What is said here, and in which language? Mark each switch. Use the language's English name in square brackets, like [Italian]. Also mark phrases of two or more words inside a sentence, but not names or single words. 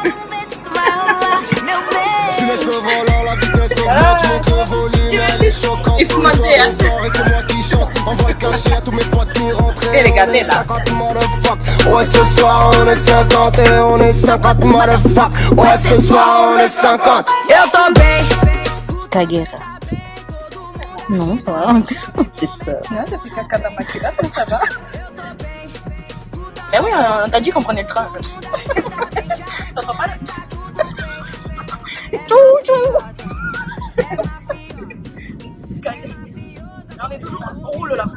[French] Je laisse le volant, la vitesse augmente, monte le volume, elle est choquante. Il faut mentir, hein. Et c'est moi qui chante, envoie le cachet à tous mes potes qui rentrent. Et les gâtés, là. 50 motherfuck. Ouais, ce soir on est 50 et on est 50 motherfuck. Ouais, ce soir on est 50. [Portuguese] Eu tô bem. [French] Cagueira. Non, ça va. C'est ça. Non, t'as fait caca dans ma culotte, ça va. Eh oui, on t'a dit qu'on prenait le train. T'entends pas là? Tchou tchou. Là, on est toujours en roule là.